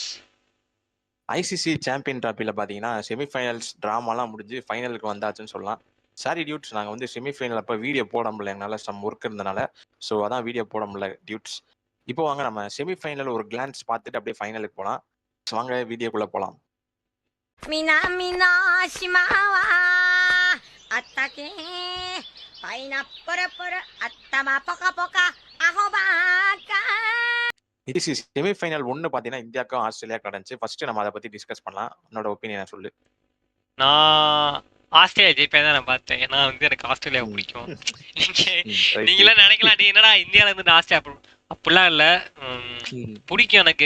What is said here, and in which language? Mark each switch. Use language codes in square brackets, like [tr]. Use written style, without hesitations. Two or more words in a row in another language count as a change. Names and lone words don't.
[ta] ஐசிசி சாம்பியன் டிராஃபில பாத்தீங்கன்னா செமிஃபைனல்ஸ் டிராமாலாம் முடிஞ்சு ஃபைனலுக்கு வந்தாச்சுன்னு சொல்லலாம். [en] sorry dudes, [ta] நாங்கள் வந்து செமிஃபைனல் அப்போ வீடியோ போட முடியல, எங்களால் [en] some work [ta] இருந்தனால. ஸோ அதான் வீடியோ போட முடியல டியூட்ஸ். இப்போ வாங்க நம்ம செமிஃபைனல் ஒரு கிளான்ஸ் பார்த்துட்டு அப்படியே ஃபைனலுக்கு போகலாம். வாங்க வீடியோக்குள்ளே போகலாம். [ja] 南の島はあったけパイナップルプル頭ポカポカアホバカ. [ta] இது செமிஃபைனல் ஒன்று பார்த்தீங்கன்னா இந்தியாவுக்கும் ஆஸ்திரேலியாவுக்கும் நடந்துச்சு. ஃபர்ஸ்ட் நம்ம அதை பற்றி டிஸ்கஸ் பண்ணலாம். என்னோட ஒப்பீனியனை சொல்லு. நான் ஆஸ்திரேலியா ஜெயிப்பேன் தான் நான் பார்த்தேன். ஏன்னா வந்து எனக்கு ஆஸ்திரேலியா பிடிக்கும். நீங்களாம் நினைக்கலாம், நீ என்னடா இந்தியாவில இருந்து ஆஸ்திரேலியா அப்படிலாம் இல்லை, பிடிக்கும் எனக்கு.